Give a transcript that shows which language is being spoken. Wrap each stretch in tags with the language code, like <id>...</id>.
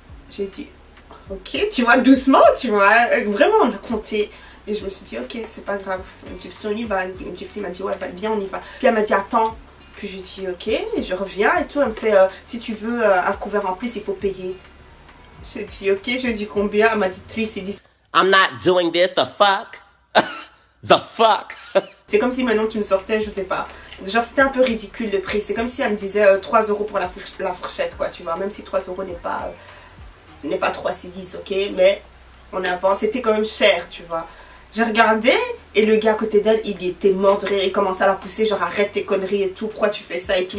<fr>J'ai dit, ok, tu vois, doucement, tu vois, vraiment on a compté. Et je me suis dit, ok, c'est pas grave, Gypsy on y va. Gypsy m'a dit, ouais, bien on y va. Puis elle m'a dit, attends. Puis je lui dis, ok, et je reviens et tout. Elle me fait, si tu veux un couvert en plus, il faut payer. J'ai dit, ok, je lui ai dit combien? Elle m'a dit 3, c'est 10.</fr> <en>I'm not doing this, the fuck. The fuck.</en> <fr>C'est comme si maintenant tu me sortais, je sais pas. Genre c'était un peu ridicule le prix. C'est comme si elle me disait 3 € pour la fourchette, quoi, tu vois. Même si 3 € n'est pas 3,10, ok. Mais on est à vendre, c'était quand même cher, tu vois. J'ai regardé et le gars à côté d'elle, il était mort de rire. Il commençait à la pousser, genre arrête tes conneries et tout. Pourquoi tu fais ça et tout.</fr>